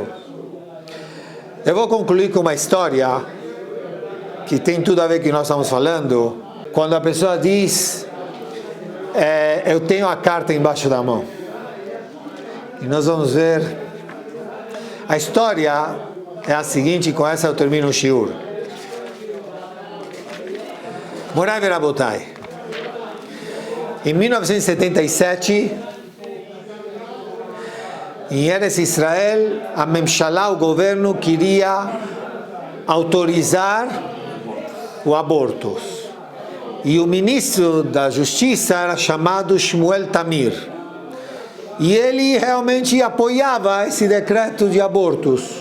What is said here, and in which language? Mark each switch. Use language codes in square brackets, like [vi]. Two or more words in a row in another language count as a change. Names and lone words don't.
[pt] Eu vou concluir com uma história que tem tudo a ver com o que nós estamos falando. Quando a pessoa diz, eu tenho a carta embaixo da mão. E nós vamos ver. A história é a seguinte, com essa eu termino o shiur. [he] מורי ורבותי. [pt] Em 1977, em Eretz Israel, a Memshalá, o governo, queria autorizar o aborto. E o ministro da Justiça era chamado Shmuel Tamir. E ele realmente apoiava esse decreto de abortos.